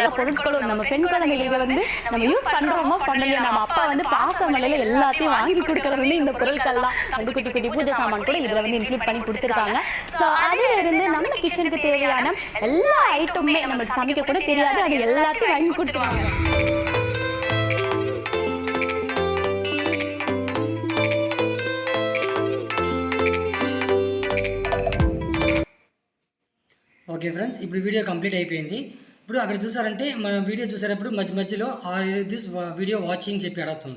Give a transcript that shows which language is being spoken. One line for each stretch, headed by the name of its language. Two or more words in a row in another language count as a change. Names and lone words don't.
Tamil: பொருட்களும் நம்ம பெண் குழந்தைகளுக்கு வந்து நம்ம யூஸ் பண்றோமோ பண்ணலையோ நம்ம அப்பா வந்து பாசமலையில எல்லாத்தையும் வாங்கி கொடுக்கறது வந்து இந்த பொருட்கள் தான். வந்து குட்டி குட்டி பூஜை சாமான் கூட இதுல வந்து இன்க்ளூட் பண்ணி கொடுத்துருக்காங்க. ஸோ அதுல இருந்து நம்ம கிச்சனுக்கு தேவையான எல்லா ஐட்டமுமே நம்ம சமைக்க கூட தெரியாது, அது எல்லாத்தையும் வாங்கி கொடுத்துருவாங்க.
English: OK friends,
Telugu: ఇప్పుడు వీడియో కంప్లీట్ అయిపోయింది. ఇప్పుడు అక్కడ చూసారంటే మనం వీడియో చూసేటప్పుడు మధ్యలో
English: this video watching
Telugu: చెప్పి అడుగుతుంది.